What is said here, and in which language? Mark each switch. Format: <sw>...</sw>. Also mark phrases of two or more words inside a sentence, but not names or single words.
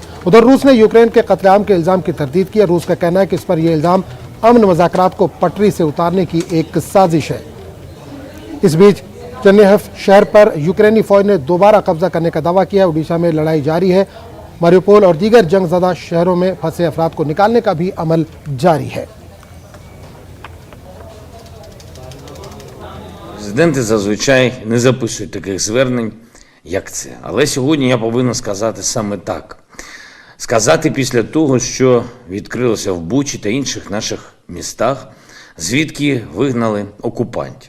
<ur>ادھر روس نے یوکرین کے قتل عام کے الزام کی تردید کی۔ روس کا کہنا ہے کہ اس پر یہ الزام امن مذاکرات کو پٹری سے اتارنے کی ایک سازش ہے. اس بیچ چرنیہیو شہر پر یوکرینی فوج نے دوبارہ قبضہ کرنے کا دعویٰ کیا. اڑیسہ میں لڑائی جاری ہے۔ ماریوپول اور دیگر جنگ زدہ شہروں میں پھنسے افراد کو نکالنے کا بھی عمل جاری ہے.</ur> <uk>Президенти зазвичай не записують таких звернень, як це. Але сьогодні я повинен сказати саме так. Сказати після того, що відкрилося в Бучі та інших наших містах, звідки вигнали окупантів.</uk>